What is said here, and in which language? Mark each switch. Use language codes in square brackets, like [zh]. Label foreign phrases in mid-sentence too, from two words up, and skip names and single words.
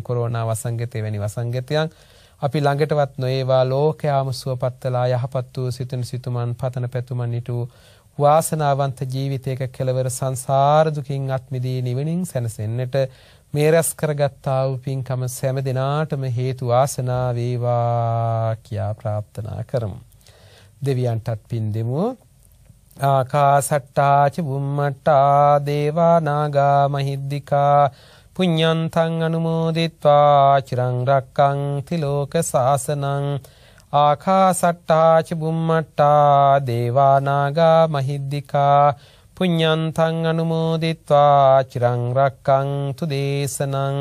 [si] විශේෂයෙන් කොරෝනා වසංගතය වැනි වසංගතයන් අපි ළඟටවත් නොඒවා ලෝකයාම සුවපත්වලා යහපත් වූ සිතුන සිතුමන් පතන පැතුමන් ඉටු වාසනාවන්ත ජීවිතයක කෙලවර සංසාර දුකින් අත් මිදී නිවනින් සැනසෙන්නට මේ රැස් කරගත්තා වූ පින්කම සෑම දිනාටම හේතු වාසනා වේවා කියා ප්‍රාර්ථනා කරමු. දෙවියන්ටත් පින් දෙමු. [pi] ආකාසට්ටා ච බුම්මට්ටා දේවා නාග මහිද්దికා පුඤ්ඤන්තං අනුමෝදිත්වා චිරං රක්ඛන්ති ලෝක සාසනං. ආකාසට්ටා ච බුම්මට්ටා දේවා නාග මහිද්దికා පුඤ්ඤන්තං අනුමෝදිත්වා චිරං රක්ඛන්තු දේශනං.